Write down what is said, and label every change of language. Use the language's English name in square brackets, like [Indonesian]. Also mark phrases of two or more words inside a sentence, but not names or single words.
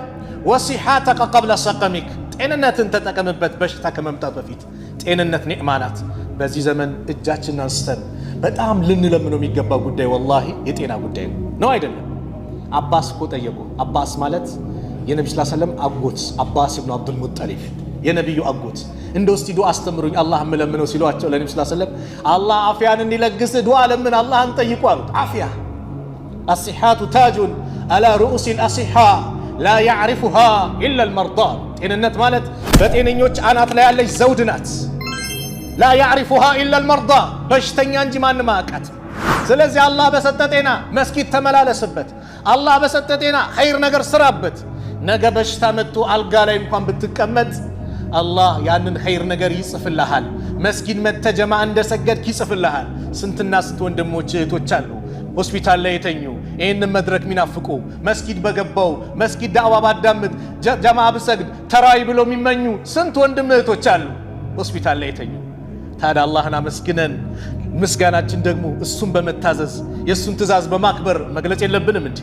[Arabic] وصحتك قبل سقمك፣ [Amharic] ጤንነትን ተጠቀምበት በሽታ ከመምጣት በፊት። ጤንነት ኒዕማ ናት። በዚህ ዘመን እጃችንን አንስተን በጣም ልንለምነው የሚገባው ጉዳይ ወላሂ የጤና ጉዳይ ነው አይደለም? አባስ እኮ ጠየቁ። አባስ ማለት የነብዩ [Arabic] صلى الله عليه وسلم [Amharic] አጎት አባስ ኢብኑ አብዱል ሙጠሊብ የነብዩ አጎት። እንደው እስቲ ዱዓ አስተምሩኝ አላህ ለምነው ሲሏቸው ለነብዩ [Arabic] صلى الله عليه وسلم [Amharic] አላህ አፍያን እንዲለግስ ዱዓ ለምን አላህን ጠይቁ አሉት። አፍያ [Arabic] الصحات تاج على رؤوس الأصحاء لا يعرفها إلا المرضى [Amharic] ጤንነት ማለት በጤነኞች አናት ላይ ያለች ዘውድ ናት። [Arabic] لا يعرفها إلا [Amharic] المرضى በሽተኛ እንጂ ማንም አያውቃትም። ስለዚህ አላህ በሰጠ ጤና መስጊድ ተመላለስበት። አላህ በሰጠ ጤና ኸይር ነገር ስራበት። ነገ በሽታ መጥቶ አልጋ ላይ እንኳን ብትቀመጥ አላህ ያንን ኸይር ነገር ይጽፍልሃል። መስጊድ መተጀማ እንደሰገድክ ይጽፍልሃል። ስንትና ስንት ወንድሞች እህቶች አሉ ሆስፒታል ላይ የተኙ ይህንን መድረክ ሚናፍቁ መስጊድ በገባው መስጊድ ዳዕዋ ባዳምጥ ጀማዓ ብሰግድ ተራይ ብሎ የሚመኙ ስንት ወንድም እህቶች አሉ ሆስፒታል ላይ የተኙ። ታዲያ አላህን አመስግነን ምስጋናችን ደግሞ እሱን በመታዘዝ የእሱን ትእዛዝ በማክበር መግለጽ የለብንም እንዴ?